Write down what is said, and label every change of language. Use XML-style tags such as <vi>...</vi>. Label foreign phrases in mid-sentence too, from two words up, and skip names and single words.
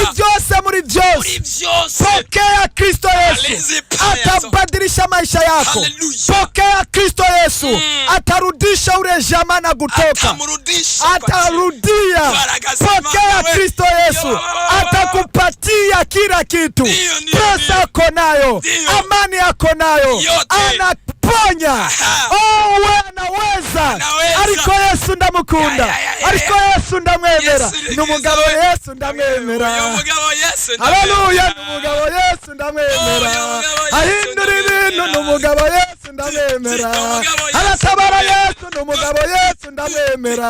<rn>Ni vyose muri vyose. Muri vyose.</rn> <sw>Pokea Kristo Yesu. Alizi pesa. Atabadilisha maisha yako. Hallelujah. Pokea Kristo Yesu. Mm. Atarudisha ule jamaa na kutoka. Atamrudisha kwa Atarudia. Baraka za Pokea Mungu. Kristo Yesu. Yo. Atakupatia kila kitu. Ndio, ndio, Pesa ndio. ako nayo. Ndio. Amani ako nayo. Yote. Anaponya. Aha. Oh, we anaweza. Anaweza.</sw> <rn>Ariko Yesu ndamukunda. Ya, ya, ya, ya, Ariko ya. Yesu ndamwemera. Yesu ni Ni umugabo Yesu. Yesu ndamwemera. Uyu mugabo Yesu ndamwemera. Haleluya, ni umugabo Yesu ndamwemera. Uyu mugabo Yesu Ahindura ibintu, ni ndamwemera. umugabo Yesu ndamwemera. Ni umugabo Yesu Aratabara ndamwemera. Yesu, ni umugabo Yesu ndamwemera.</rn>